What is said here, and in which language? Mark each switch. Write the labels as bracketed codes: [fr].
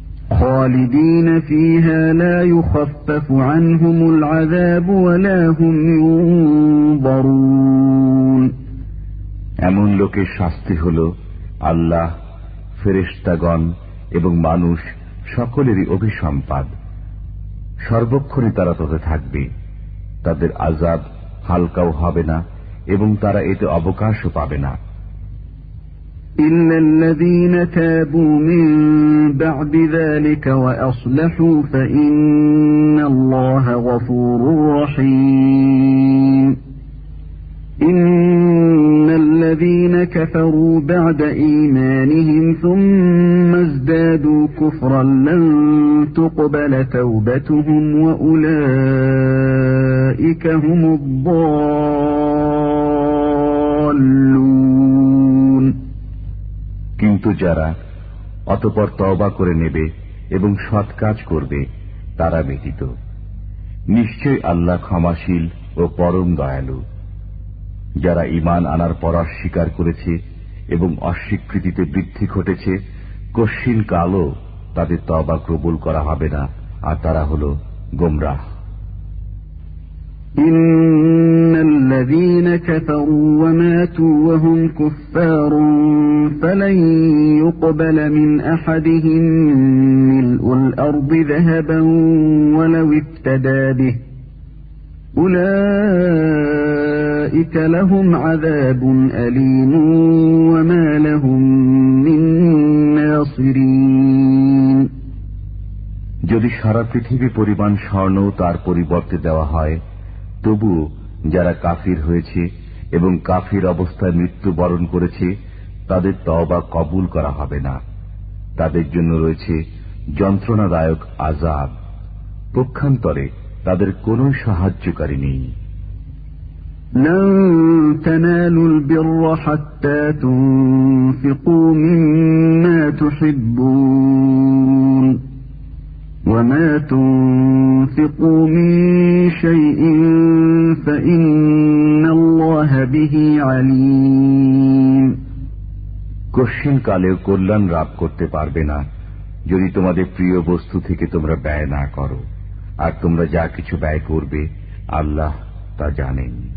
[ar] خالدين فيها لا يخفف عنهم العذاب ولا هم ينظرون [bn] এমন লোকের শাস্তি হলো আল্লাহ ফেরেশতাগণ এবং মানুষ সকলেরই অভিসম্পাদ সর্বক্ষণই তারা তাতে থাকবে তাদের আজাব হালকাও হবে না এবং তারা এতে অবকাশও পাবে না। [ar] إلا الذين تابوا من بعد ذلك وأصلحوا فإن الله غفور رحيم إن الذين كفروا بعد إيمانهم ثم ازدادوا كفرا لن تقبل توبتهم وأولئك هم الضالون [bn] কিন্তু যারা অতপর তওবা করে নেবে এবং সৎ কাজ করবে তারা ব্যতীত নিশ্চয় আল্লাহ ক্ষমাশীল ও পরম দয়ালু। যারা ঈমান আনার পর অস্বীকার করেছে এবং অস্বীকৃতিতে বৃদ্ধি ঘটেছে কশিন কালও তাদের তওবা কবুল করা হবে না আর তারা হল গোমরাহ। [ar] إن الذين كفروا وماتوا وهم كفار فلن يقبل من أحدهم ملء الأرض ذهبا ولو افتدى به أولئك لهم عذاب أليم وما لهم من ناصرين [bn] যদি সারা পৃথিবী পরিমাণ স্বর্ণ তার পরিবর্তে দেওয়া হয় তবুও যারা কাফির হয়েছে এবং কাফির অবস্থায় মৃত্যুবরণ করেছে তাদের তওবা কবুল করা হবে না তাদের জন্য রয়েছে যন্ত্রণাদায়ক আজাব পক্ষান্তরে তাদের কোন সাহায্যকারী নেই। [ar] لن تنالوا البر حتى تنفقوا مما تحبون وما تنفقوا من شيء فإن الله به عليم. [bn] কোশ্চিন কালের কল্যাণ রাব করতে পারবে না যদি তোমাদের প্রিয় বস্তু থেকে তোমরা ব্যয় না করো, আর তোমরা যা কিছু ব্যয় করবে আল্লাহ তা জানেন।